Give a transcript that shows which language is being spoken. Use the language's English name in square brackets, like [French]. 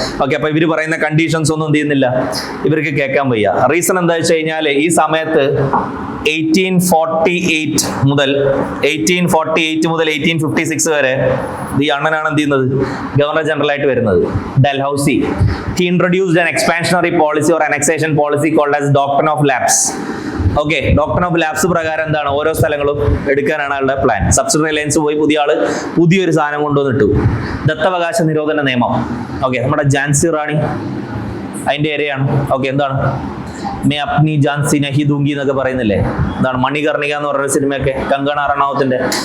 [Malayalam] Okay, അപ്പൊ ഇവർ പറയുന്ന കണ്ടീഷൻസ് ഒന്നും എന്ത് ചെയ്യുന്നില്ല, ഇവർക്ക് കേൾക്കാൻ വയ്യ. റീസൺ എന്താ വെച്ച് കഴിഞ്ഞാൽ ഈ സമയത്ത് 1848 മുതൽ 1856 വരെ ഈ അണ്ണനാണ് എന്ത് ചെയ്യുന്നത്? ഗവർണർ ജനറൽ ആയിട്ട് വരുന്നത്, Dalhousie. [English] He introduced an expansionary policy or annexation policy called as Doctrine of Lapse. [Malayalam] Okay, doctor of lapse പ്രകാരം എന്താണ്? ഓരോ സ്ഥലങ്ങളും എടുക്കാനാണ് ആളുടെ പ്ലാൻ. സബ്സിഡറി അലയൻസ് പോയി പുതിയൊരു സാധനം കൊണ്ടുവന്നിട്ടു, ദത്തവകാശ നിരോധന നിയമം. ഓക്കെ, നമ്മുടെ ഝാൻസി റാണി അതിന്റെ ഏരിയയാണ്. ഓക്കെ, എന്താണ്? [Hindi] മേ അപ്നി ജാൻസി നഹി ദൂങ്കി [Malayalam] എന്നൊക്കെ പറയുന്നില്ലേ? എന്താണ്? മണികർണിക എന്ന് പറഞ്ഞ സിനിമയൊക്കെ, കങ്കണ റണൌത്തിന്റെ.